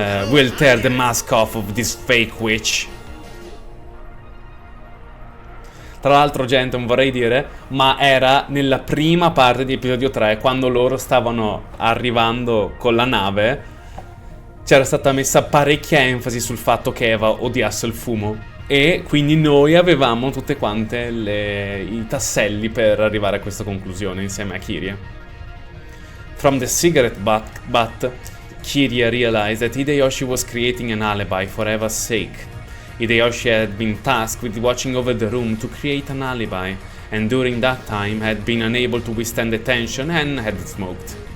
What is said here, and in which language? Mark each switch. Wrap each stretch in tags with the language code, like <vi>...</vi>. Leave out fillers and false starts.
<en>We'll tear the mask off of this fake witch.</en> <it>Tra l'altro, gente, non vorrei dire, ma era nella prima parte di episodio 3, quando loro stavano arrivando con la nave. C'era stata messa parecchia enfasi sul fatto che Eva odiasse il fumo. E quindi noi avevamo tutte quante i tasselli per arrivare a questa conclusione insieme a Kirie.</it> <en>From the cigarette butt, Kirie realized that Hideyoshi was creating an alibi for Eva's sake. Hideyoshi had been tasked with watching over the room to create an alibi, and during that time had been unable to withstand the tension and had smoked.</en>